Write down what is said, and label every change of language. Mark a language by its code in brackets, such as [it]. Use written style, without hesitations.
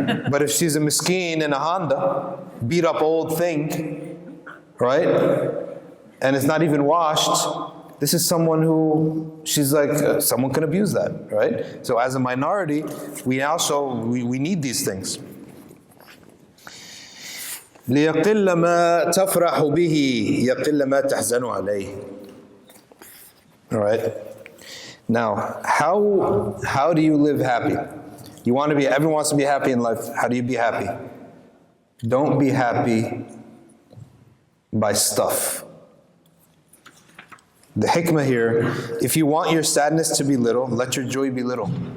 [en] But if she's a miskeen in a Honda, beat up old thing, right? And it's not even washed, this is someone who, she's like, someone can abuse that, right? So as a minority, we need these things. [ar] ليقل ما تفرح به يقل ما تحزن عليه. [en] All right? Now, how do you live happy? Everyone wants to be happy in life. How do you be happy? Don't be happy by stuff. The hikmah here, if you want your sadness to be little, let your joy be little.